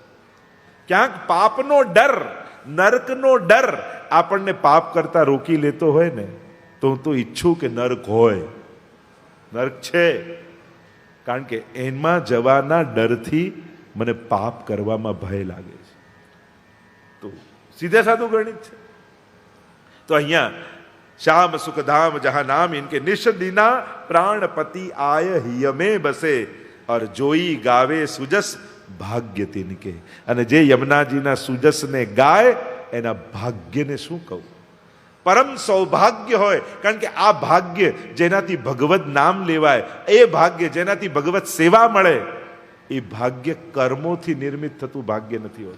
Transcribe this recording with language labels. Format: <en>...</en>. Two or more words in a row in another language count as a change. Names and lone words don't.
<gu>ક્યાંક પાપનો ડર, નરકનો ડર આપણને પાપ કરતા રોકી લેતો હોય ને, તો હું તો ઈચ્છું કે નરક હોય. નરક છે કારણ કે એમાં જવાના ડરથી મને પાપ કરવામાં ભય લાગે છે. તો સીધે સાધું ગણિત છે. તો અહીંયા</gu> <hi>श्याम सुख धाम जहां नाम इनके निश दिना प्राणपति आय हियमे बसे और जोई गावे सुजस भाग्य तिनके.</hi> <gu>અને જે યમુનાજીના સુજસને ગાય એના ભાગ્યને શું કહું? પરમ સૌભાગ્ય હોય. કારણ કે આ ભાગ્ય જેનાથી ભગવત નામ લેવાય, એ ભાગ્ય જેનાથી ભગવત સેવા મળે, એ ભાગ્ય કર્મોથી નિર્મિત થતું ભાગ્ય નથી હોતું.</gu>